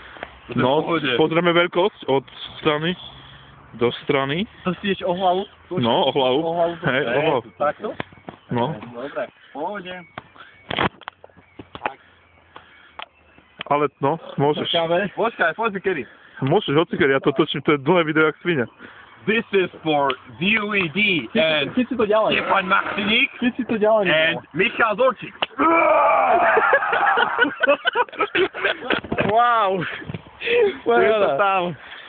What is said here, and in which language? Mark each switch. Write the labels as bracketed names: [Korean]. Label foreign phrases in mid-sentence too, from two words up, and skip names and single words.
[Slovak] No, pozrieme veľkosť od strany do strany. To si ideš o hlavu? No, o hlavu. O hlavu. Hej, o hlavu. Takto? No. Dobre, v pohode. Ale no, môžeš. Počkaj, poď kedy. Môžeš, hocikedy, ja to točím, to je dlhé video jak svinia. [English] This is for VUED and [Slovak] Ty si to ďalej. Stefan Martinik Ty si to ďalej. [English] and Michal Zorčík. [Slovak] Wow. Je to tam.